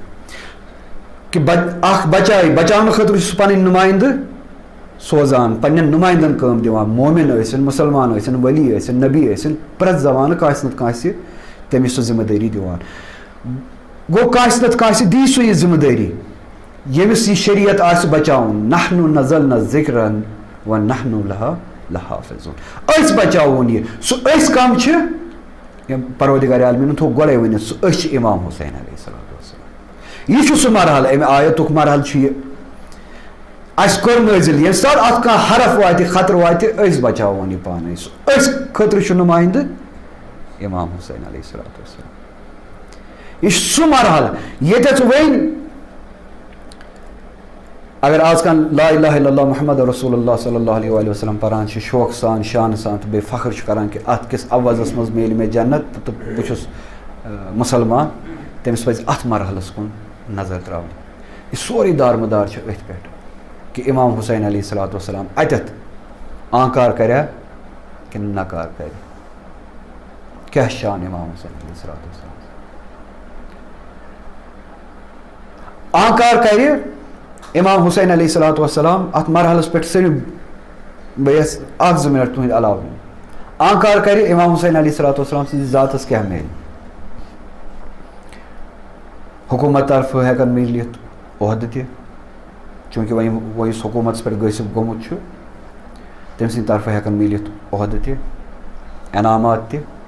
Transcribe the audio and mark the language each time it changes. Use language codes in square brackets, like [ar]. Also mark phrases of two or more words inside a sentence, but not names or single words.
[ks] کہ اکھ بچایہِ بچاونہٕ خٲطرٕ چھُ سُہ پنٕنۍ نُمایندٕ سوزان پننٮ۪ن نُمایندن کٲم دِوان مومن ٲسِن مُسلمان ٲسِن ولی ٲسِن نبی ٲسِن پرٛٮ۪تھ زمانہٕ کٲنٛسہِ نتہٕ کٲنٛسہِ تٔمِس سُہ ذمہٕ دٲری دِوان گوٚو کٲنٛسہِ نتہٕ کٲنٛسہِ دی سُہ یہِ ذمہٕ دٲری ییٚمِس یہِ شریعت آسہِ بچاوُن [ar] نحن نزلنا الذکر ونحن لہا لحافظون [ks] أسۍ بچاوون یہِ سُہ أسۍ کم چھِ پروردگار عالمیٖنن تھوٚو گۄڈے ؤنِتھ سُہ أسۍ چھِ امام حسین [ar] علیہ الصلوۃ والسلام [ks] یہِ چھُ سُہ مرحلہٕ امہِ آیتُک مرحلہٕ چھُ یہِ اسہِ کوٚر نٲزِل ییٚمہِ ساتہٕ اتھ کانٛہہ حرف واتہِ خطرٕ واتہِ أسۍ بچاوون یہِ پانے سُہ أسۍ خٲطرٕ چھُ نُمایندٕ امام حسین [ar] علیہ الصلوۃ والسلام [ks] یہِ چھُ سُہ مرحلہٕ ییٚتٮ۪تھ وۄنۍ اگر آز کانٛہہ [ar] لا الہ الا اللہ محمد رسول اللہ صلی اللہ علیہ وآلہ وسلم [ks] پران چھِ شوقہٕ سان شانہٕ سان تہٕ بیٚیہِ فخر چھُ کران کہِ اتھ کِس آوازس منٛز میلہِ مےٚ جنت تہٕ بہٕ چھُس مُسلمان تٔمِس پزِ اتھ مرحلس کُن نظر تراوٕنۍ یہِ سورُے دارمدار چھُ أتھۍ پٮ۪ٹھ کہ امام حسین [ar] علیہ الصلوۃ والسلام [ks] اتٮ۪تھ آنکار کریا کِنہٕ نکار کرِ کیٛاہ شان امام حسین [ar] علیہ الصلوۃ والسلام [ks] آنکار کرِ امام حسین [ar] علیہ الصلوۃ والسلام [ks] اتھ مرحلس پٮ۪ٹھ صرف بہٕ یژھٕ اکھ زٕ منٹ تُہنٛدۍ علاوٕ نیُن آنکار کرِ امام حسین [ar] علیہ الصلوۃ والسلام [ks] سٕنٛدِس ذاتس کیٛاہ میلہِ حکوٗمت طرفہٕ ہٮ۪کن میٖلِتھ عہدٕ تہِ چوٗنٛکہِ وۄنۍ یُس حکوٗمتس پٮ۪ٹھ گٔژھِتھ گوٚمُت چھُ تٔمۍ سٕنٛدِ طرفہٕ ہٮ۪کن میٖلِتھ عہدٕ تہِ انعامات تہِ